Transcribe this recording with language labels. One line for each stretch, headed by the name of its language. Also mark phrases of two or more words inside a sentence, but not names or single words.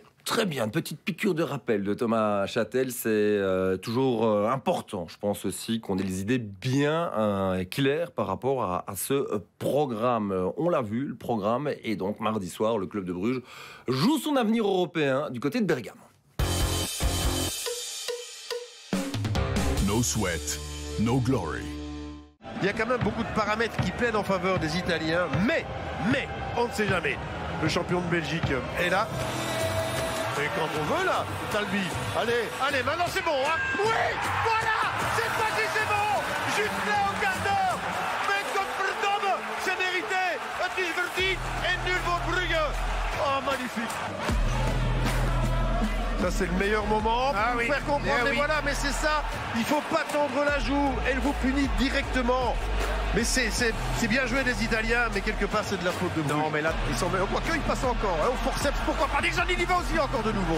French: Très bien, petite piqûre de rappel de Thomas Châtel, c'est toujours important, je pense aussi, qu'on ait les idées bien claires par rapport à ce programme. On l'a vu, le programme, et donc mardi soir, le club de Bruges joue son avenir européen du côté de Bergame.
English: No sweat, no glory.
French: Il y a quand même beaucoup de paramètres qui plaident en faveur des Italiens, mais, on ne sait jamais. Le champion de Belgique est là. Et quand on veut, là, Talbi, allez, maintenant c'est bon, hein. Oui, voilà, cette fois-ci c'est bon. Juste là au quart d'heure. Mais comme Verdom, c'est mérité.
Dutch: Het is verdiend et nul voor Brugge.
French: Oh, magnifique. Ça c'est le meilleur moment pour vous faire comprendre, mais voilà, mais c'est ça, il faut pas tendre la joue, elle vous punit directement. Mais c'est bien joué des Italiens, mais quelque part c'est de la faute de Bruges. Non mais là, ils sont... Quoique ils passent encore, hein, au forceps, pourquoi pas, Nixon il y va aussi encore de nouveau.